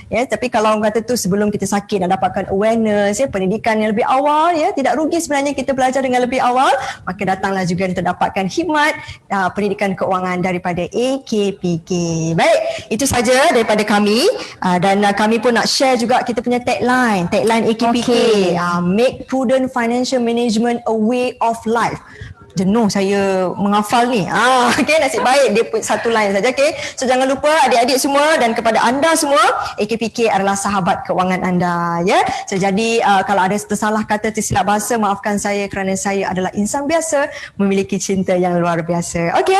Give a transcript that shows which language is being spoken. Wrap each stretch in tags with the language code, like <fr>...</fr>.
<ms>Tapi kalau orang kata tu sebelum kita sakit nak dapatkan awareness, pendidikan yang lebih awal, tidak rugi sebenarnya kita belajar dengan lebih awal. Maka datanglah juga untuk dapatkan khidmat pendidikan keuangan daripada AKPK. Baik, itu saja daripada kami. Dan kami pun nak share juga kita punya tagline AKPK.</ms> <en>Make prudent financial management a way of life.</en> <ms>Jenuh saya menghafal ni. Nasib baik dia satu line saja. So jangan lupa adik-adik semua dan kepada anda semua, AKPK adalah sahabat keuangan anda, So jadi kalau ada tersalah kata, tersilap bahasa, maafkan saya kerana saya adalah insan biasa memiliki cinta yang luar biasa.</ms>